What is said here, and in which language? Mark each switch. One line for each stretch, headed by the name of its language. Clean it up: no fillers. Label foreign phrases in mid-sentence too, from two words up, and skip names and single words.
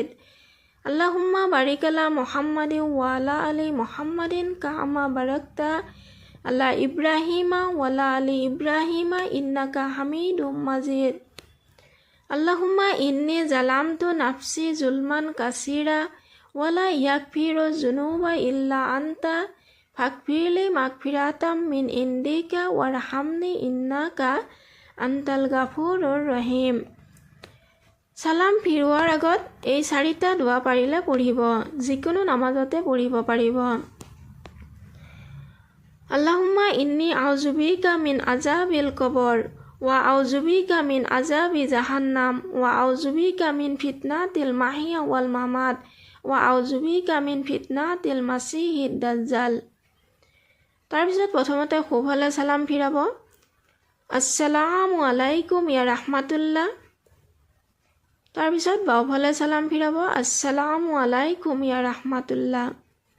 Arabic: اللهم بارك على محمد وعلى آل محمد كما باركت على إبراهيم وعلى آل إبراهيم إنك حميد مجيد. اللهم إني ظلمت نفسي ظلما كثيرا ولا يغفر الذنوب إلا أنت فاغفر لي مغفرة من عندك وارحمني إنك أنت الغفور الرحيم.
Assamese: সালাম ফিৰোৱাৰ আগত এই চাৰিটা দোৱা পাৰিলে পঢ়িব, যিকোনো নামাজতে পঢ়িব পাৰিব।
Arabic: اللهم إني أعوذ بك من عذاب القبر وأعوذ بك من عذاب جهنم وأعوذ بك من فتنة المحيا والممات وأعوذ بك من فتنة المسيح الدجال.
Assamese: তাৰপিছত প্ৰথমতে সোঁফালে সালাম ফিৰাব।
Arabic: السلام عليكم يا رحمة الله.
Assamese: তাৰপিছত বাওঁফালে সালাম ফিৰাব।
Arabic: السلام عليكم يا رحمة الله.